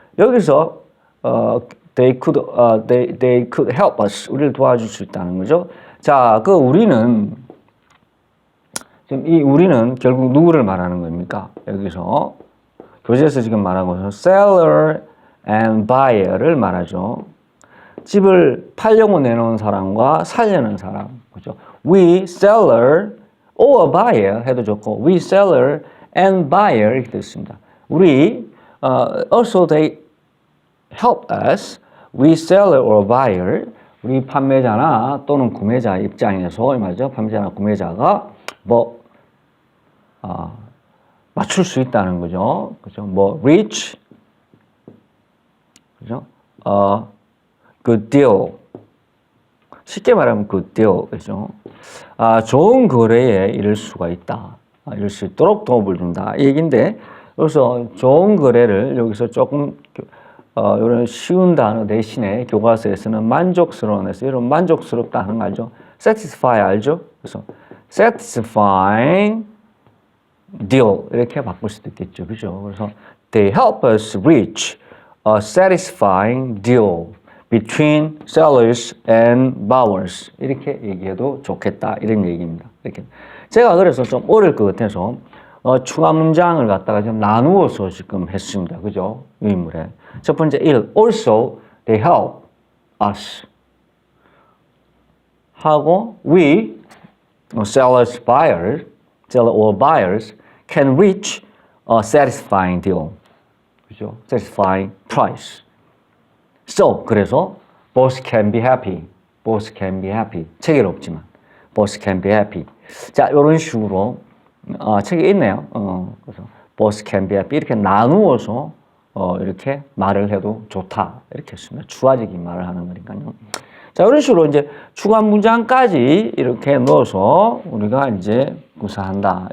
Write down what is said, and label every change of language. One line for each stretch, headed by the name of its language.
Korean: 여기서
English: they could help us.
Korean: 우리를 도와줄 수 있다는 거죠. 자, 우리는 지금 이 우리는 결국 누구를 말하는 겁니까? 여기서 교재에서 지금 말한 것은
English: seller and buyer
Korean: 를 말하죠. 집을 팔려고 내놓은 사람과 살려는 사람. 그죠?
English: We seller or buyer
Korean: 해도 좋고
English: we seller and buyer
Korean: 이렇게 됐습니다. 우리
English: also they help us. We seller or buyer
Korean: 우리 판매자나 또는 구매자 입장에서 말이죠. 판매자나 구매자가 맞출 수 있다는 거죠. 그죠? reach 그죠? good deal. 쉽게 말하면 good deal. 그죠? 좋은 거래에 이를 수가 있다. 이럴 수 있도록 도움을 준다. 이 얘기인데, 그래서 좋은 거래를 여기서 조금, 이런 쉬운 단어 대신에 교과서에서는 만족스러운에서 이런 만족스럽다 하는 거 알죠? satisfy 알죠? 그래서 satisfying deal 이렇게 바꿀 수도 있겠죠. 그죠?
English: 그래서 they help us reach a satisfying deal between sellers and buyers
Korean: 이렇게 얘기해도 좋겠다 이런 얘기입니다. 이렇게 제가 그래서 좀 어려울 것 같아서 추가 문장을 갖다가 좀 나누어서 지금 했습니다. 그죠? 유인물에 첫 번째 1
English: also they help us
Korean: 하고
English: we sellers buyers seller or buyers can reach a satisfying deal.
Korean: 그죠?
English: satisfying price. So,
Korean: 그래서
English: both can be happy. both can be happy.
Korean: 책에는 없지만
English: both can be happy.
Korean: 자, 이런 식으로 책에 있네요. 그래서
English: both can be happy
Korean: 이렇게 나누어서 이렇게 말을 해도 좋다. 이렇게 했습니다. 추가적인 말을 하는 거니까요. 자, 이런 식으로 이제 추가 문장까지 이렇게 넣어서 우리가 이제 구사한다.